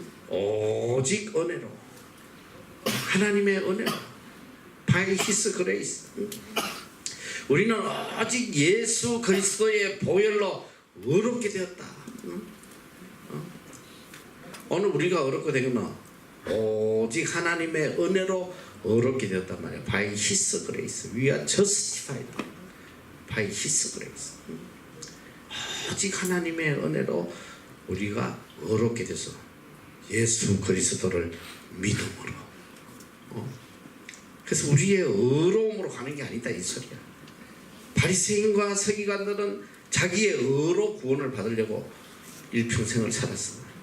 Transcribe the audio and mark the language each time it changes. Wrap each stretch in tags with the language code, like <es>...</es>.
<ko>오직 은혜로, 하나님의 은혜로,</ko> <en>by His grace.</en> <ko>우리는 오직 예수 그리스도의 보혈로 의롭게 되었다. 오늘 우리가 의롭게 되면 오직 하나님의 은혜로 의롭게 되었단 말이야.</ko> <en>by His grace. We are justified by His grace.</en> <ko>오직 하나님의 은혜로 우리가 의롭게 돼서 예수 그리스도를 믿음으로. 그래서 우리의 의로움으로 가는 게 아니다 이 소리야. 바리새인과 서기관들은 자기의 의로 구원을 받으려고 일평생을 살았어.</ko>